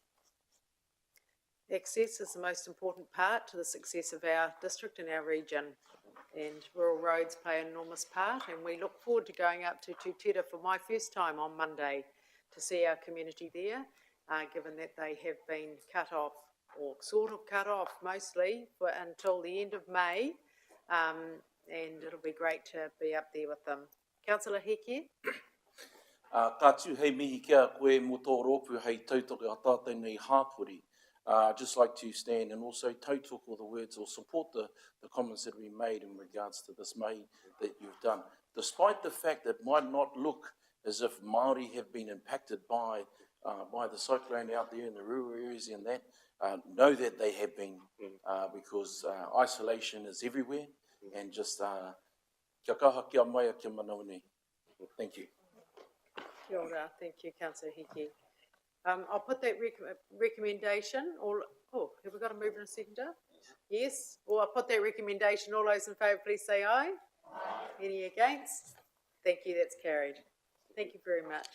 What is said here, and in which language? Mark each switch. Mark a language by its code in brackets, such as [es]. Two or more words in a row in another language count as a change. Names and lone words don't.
[en] Access is the most important part to the success of our district and our region, and rural roads play an enormous part, and we look forward to going up to Tutera for my first time on Monday to see our community there, given that they have been cut off, or sort of cut off mostly, until the end of May. And it'll be great to be up there with them. Councillor Heke? [mi] Tātu hei mihi kia koe mo tō rōpū hei tautoko a tātou nei hāpuri. [en] I'd just like to stand and also tautoko the words or support the comments that we made in regards to this May that you've done. Despite the fact that it might not look as if Māori have been impacted by the cyclone out there in the rural areas and that, know that they have been, because isolation is everywhere. And just [mi] kia kaha kia mai kia manauni. [en] Thank you. [mi] Kia ora. [en] Thank you, Councillor Heke. I'll put that recommendation, have we got a mover and a seconder? Yes, I'll put that recommendation. All those in favour, please say aye. Aye. Any against? Thank you, that's carried. Thank you very much.